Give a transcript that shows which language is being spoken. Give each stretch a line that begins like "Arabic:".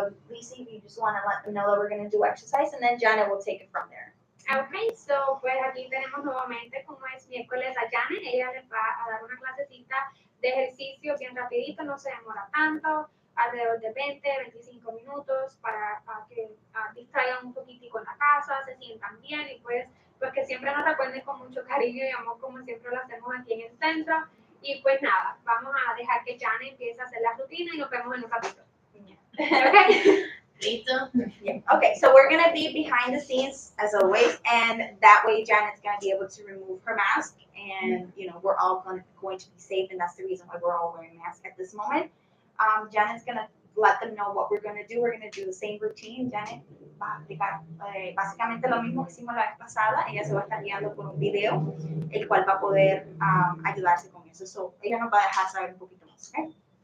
English: Lisa, if you just want to let them know that we're going to do exercise, and then Janet will take it from there.
Spanish: Ok, so pues aquí tenemos nuevamente, como es miércoles, a Janet. Ella les va a dar una clasecita de ejercicio bien rapidito, no se demora tanto, alrededor de 20-25 minutos para que distraigan un poquitico en la casa, se sientan bien y pues que siempre nos recuerden con mucho cariño y amor como siempre lo hacemos aquí en el centro. Y pues nada, vamos a dejar que Janet empiece a hacer la rutina y nos vemos en un ratito.
English: Yeah. Okay. Yeah. Okay, so we're gonna be behind the scenes as always, and that way Janet's gonna be able to remove her mask, and we're all going to be safe, and that's the reason why we're all wearing masks at this moment. Janet's gonna let them know what we're gonna do. We're gonna do the same routine.
Spanish: Janet va a explicar básicamente lo mismo que hicimos la vez pasada. Ella se va a estar guiando por un video, el cual va a poder ayudarse con eso. So, ella nos va a dejar saber un poquito más, ¿ok?